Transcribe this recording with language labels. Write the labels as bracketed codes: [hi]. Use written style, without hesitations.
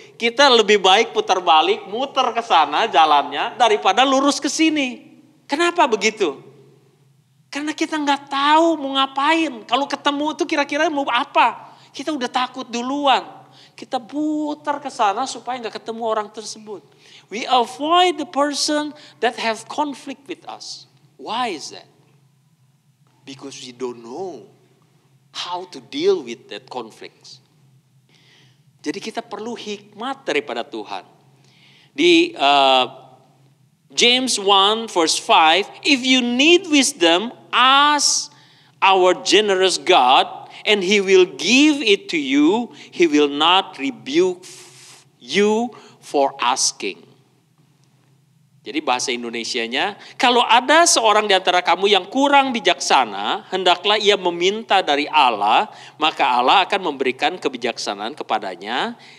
[id] Kita lebih baik putar balik, muter ke sana jalannya daripada lurus ke sini. Kenapa begitu? Karena kita nggak tahu mau ngapain. Kalau ketemu itu kira-kira mau apa? Kita udah takut duluan. Kita putar ke sana supaya nggak ketemu orang tersebut. [en] We avoid the person that have conflict with us. Why is that? Because we don't know how to deal with that conflicts. [id] Jadi kita perlu hikmat daripada Tuhan. [en] Di James 1 verse 5, if you need wisdom, ask our generous God and He will give it to you. He will not rebuke you for asking. [id] Jadi bahasa Indonesianya, kalau ada seorang di antara kamu yang kurang bijaksana, hendaklah ia meminta dari Allah, maka Allah akan memberikan kebijaksanaan kepadanya.